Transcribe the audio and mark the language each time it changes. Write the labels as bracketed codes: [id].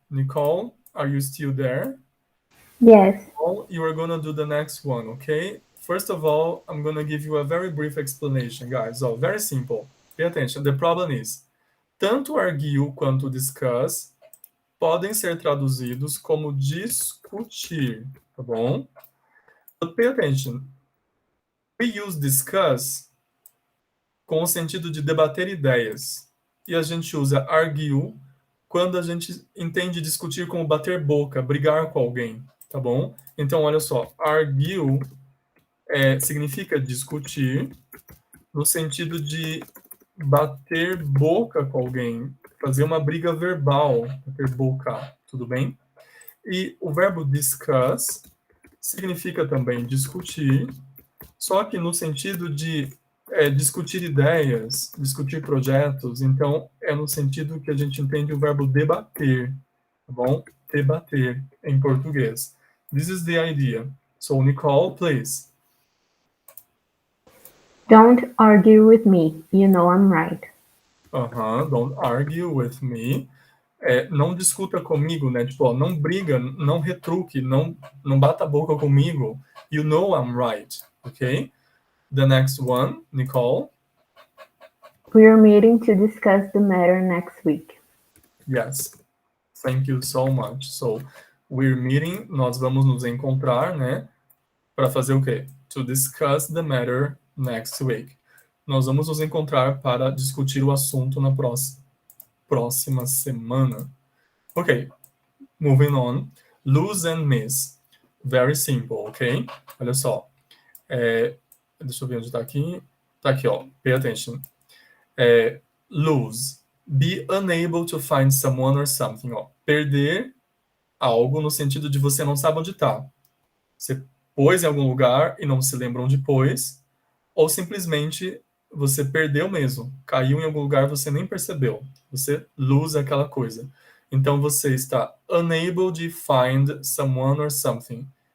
[en] Nicole, are you still there? Yes. Nicole, you are gonna do the next one, okay? First of all, I'm gonna give you a very brief explanation, guys. Oh, very simple. Pay attention. The problem is, [pt] tanto argue quanto discuss podem ser traduzidos como discutir, tá bom? [en] But pay attention. We use [pt] discuss com o sentido de debater ideias. E a gente usa argue quando a gente entende discutir como bater boca, brigar com alguém, tá bom? Então, olha só, argue significa discutir no sentido de bater boca com alguém, fazer uma briga verbal, bater boca, tudo bem? E o verbo discuss significa também discutir, só que no sentido de discutir ideias, discutir projetos, então é no sentido que a gente entende o verbo debater, tá bom? Debater em português. [en] This is the idea. So, Nicole, please. Don't argue with me. You know I'm right. Don't argue with me. [pt] Não discuta comigo, né? Tipo, ó, não briga, não retruque, não bata a boca comigo. [en] You know I'm right, okay? The next one, Nicole. We're meeting to discuss the matter next week. Yes. Thank you so much. So, we're meeting, [pt] nós vamos nos encontrar, né? Para fazer o quê? [en] To discuss the matter next week. [pt] Nós vamos nos encontrar para discutir o assunto na próxima semana. [en] Ok, moving on. Lose and miss. Very simple, ok? [pt] Olha só. Deixa eu ver onde está aqui. Está aqui, ó. [en] Pay attention. [pt] Lose. [en] Be unable to find someone or something. [pt] Ó. Perder algo no sentido de você não sabe onde está. Você pôs em algum lugar e não se lembra onde pôs, ou simplesmente você perdeu mesmo. Caiu em algum lugar, você nem percebeu. Você lose aquela coisa. Então você está [en] unable to find someone or something.